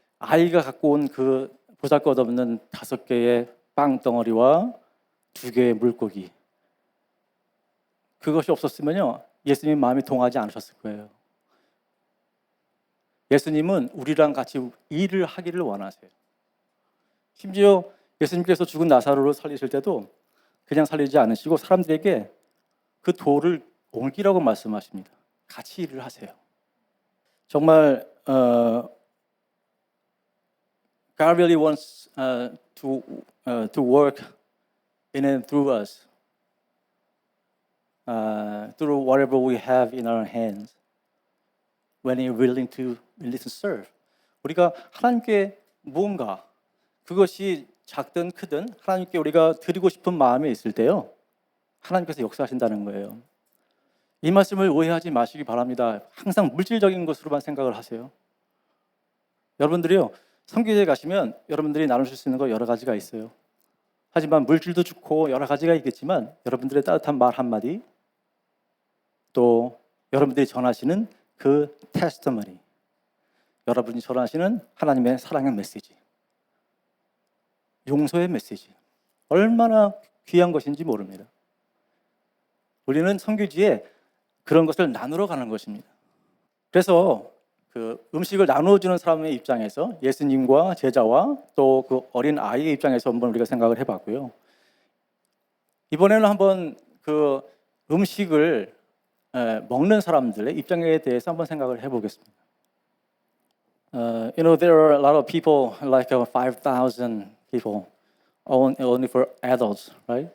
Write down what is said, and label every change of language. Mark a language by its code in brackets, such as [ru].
[ko] 아이가 갖고 온 그 보잘것없는 5개의 빵 덩어리와 2개의 물고기, 그것이 없었으면요, 예수님 마음이 동하지 않으셨을 거예요. 예수님은 우리랑 같이 일을 하기를 원하세요. 심지어 예수님께서 죽은 나사로를 살리실 때도 그냥 살리지 않으시고 사람들에게 그 돌을 옮기라고 말씀하십니다. 같이 일을 하세요. 정말 [en] God really wants to work in and through us, through whatever we have in our hands, when we're willing to serve. [ko] 우리가 하나님께 무언가, 그것이 작든 크든 하나님께 우리가 드리고 싶은 마음이 있을 때요, 하나님께서 역사하신다는 거예요. 이 말씀을 오해하지 마시기 바랍니다. 항상 물질적인 것으로만 생각을 하세요. 여러분들이요, 선교지에 가시면 여러분들이 나누실 수 있는 거 여러 가지가 있어요. 하지만 물질도 좋고 여러 가지가 있겠지만 여러분들의 따뜻한 말 한마디, 또 여러분들이 전하시는 그 테스티머니, 여러분이 전하시는 하나님의 사랑의 메시지, 용서의 메시지, 얼마나 귀한 것인지 모릅니다. 우리는 선교지에 그런 것을 나누러 가는 것입니다. 그래서 그 음식을 나누어주는 사람의 입장에서 예수님과 제자와 또 그 어린 아이의 입장에서 한번 우리가 생각을 해봤고요. 이번에는 한번 그 음식을 먹는 사람들의 입장에 대해서 한번 생각을 해보겠습니다. [en] There are a lot of people, like 5,000 people, only for adults, right?